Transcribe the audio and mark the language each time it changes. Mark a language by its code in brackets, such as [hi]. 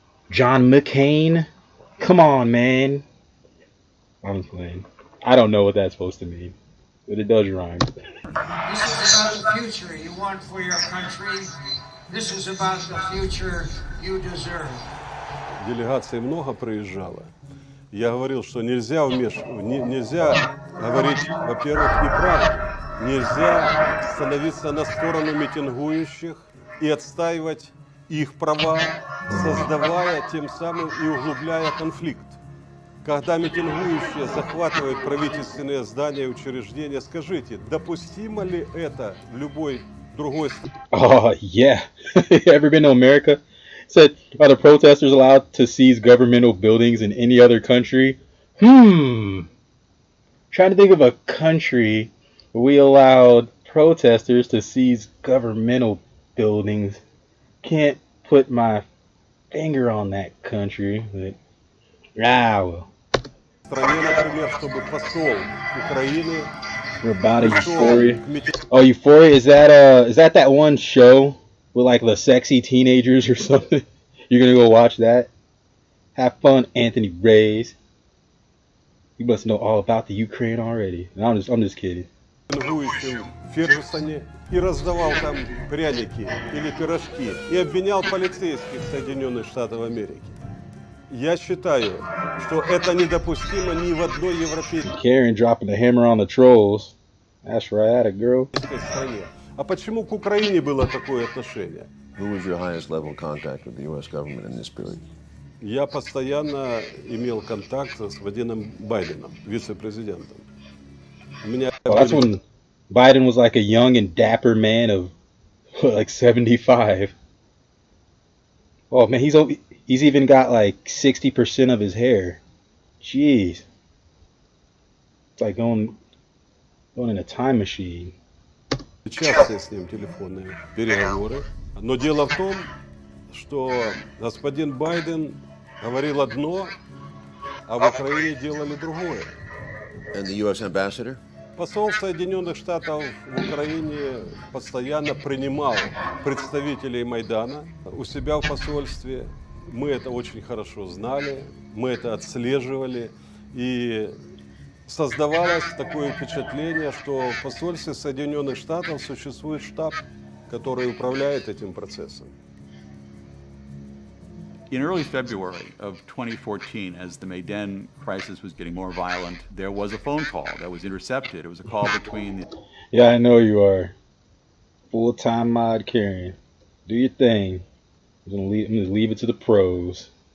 [en] John McCain? Come on, man. I'm playing. I don't know what that's supposed to mean, but it does rhyme. This is about the future you want for your country. This is about the future you deserve. [ru] Делегаций много приезжало. Я говорил, что нельзя говорить, во-первых, неправду. Нельзя становиться на сторону митингующих и отстаивать их права, создавая тем самым и углубляя конфликт. Когда митингующие захватывают правительственные здания и учреждения, скажите, допустимо ли это в любой другой стране? [en] Oh, yeah. Ever been to America? Said, are the protesters allowed to seize governmental buildings in any other country? Trying to think of a country where we allowed protesters to seize governmental buildings. Can't put my finger on that country, but well. [ru] Стране, например, чтобы посол Украины. [en] We're about Euphoria. Oh, Euphoria, is that one show with like the sexy teenagers or something? You're gonna go watch that? Have fun, Anthony Reyes. You must know all about the Ukraine already. No, I'm just kidding. [ru] В Фергюсоне и раздавал там пряники или пирожки и обвинял полицейских Соединенных Штатов Америки. Я считаю, что это недопустимо ни в одной европейской [en] Karen dropping the hammer on the trolls. That's right, a girl. [ru] стране. А почему к Украине было такое отношение? [en] Who was your highest level of contact with the U.S. government in this period? [ru] Я постоянно имел контакт с Владимиром Байденом, вице-президентом. [en] That's when Biden was like a young and dapper man of like 75. Oh man, he's even got like 60% of his hair. Jeez. It's like going in a time machine. [ru] Часто с ним телефонные переговоры. Но дело в том, что господин Байден говорил одно, а в Украине делали другое. [en] And the U.S. ambassador? [ru] Посол Соединенных Штатов в Украине постоянно принимал представителей Майдана у себя в посольстве. Мы это очень хорошо знали, мы это отслеживали, и создавалось такое впечатление, что в посольстве Соединенных Штатов существует штаб, который управляет этим процессом. [en] In early February of 2014, as the Maidan crisis was getting more violent, there was a phone call that was intercepted. It was a call between... Yeah, I know you are. Full-time mod Karen. Do your thing. I'm gonna leave it to the pros.